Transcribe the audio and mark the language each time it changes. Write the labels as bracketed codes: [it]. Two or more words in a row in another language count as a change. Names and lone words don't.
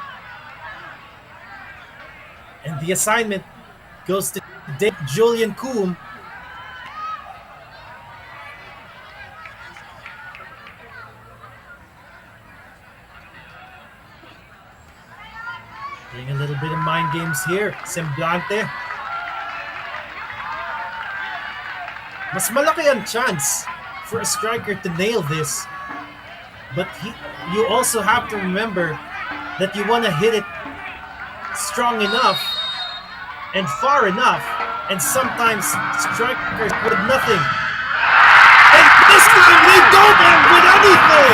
[en] And the assignment goes to Julian Coombe. Playing a little bit of mind games here. [tl] Semblante. Mas malaki ang [en] chance for a striker to nail this. But you also have to remember that you want to hit it strong enough and far enough, and sometimes strikers with nothing. And this time they don't end with anything!